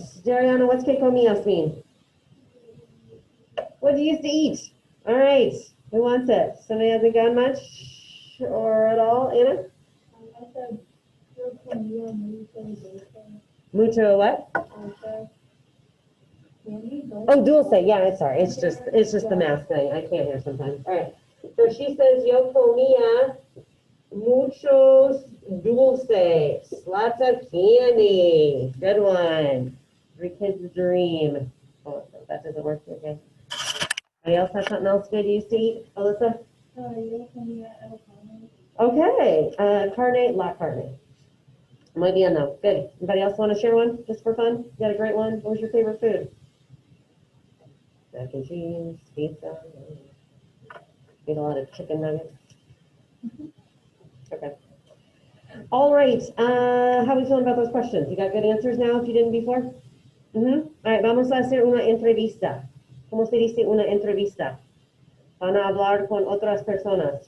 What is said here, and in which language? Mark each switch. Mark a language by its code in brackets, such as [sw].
[en] Jariana, what's [es] ¿qué comías [en] mean? What did you used to eat? All right, who wants it? Somebody hasn't gone much or at all? Anna? I said [es] yo comía mucho dulce. [en] Mucho what? Dulce. Candy, dulce. Oh, dulce. Yeah, it's sorry. It's just the math thing. I can't hear sometimes. All right. So she says [es] yo comía muchos dulces. [en] Lots of candy. Good one. Every kid's dream. Oh, that doesn't work. Okay. Anybody else have something else good you used to eat, Alyssa? [es] Yo comía el carne. [en] Okay. [es] Carne, la carne. Muy bien, [en] though. Good. Anybody else want to share one just for fun? You got a great one? What was your favorite food? Mac and cheese, pizza. Eat a lot of chicken nuggets. Okay. All right. How are we feeling about those questions? You got good answers now if you didn't before? All right. [es] Vamos a hacer una entrevista. ¿Cómo se dice una entrevista? Van a hablar con otras personas.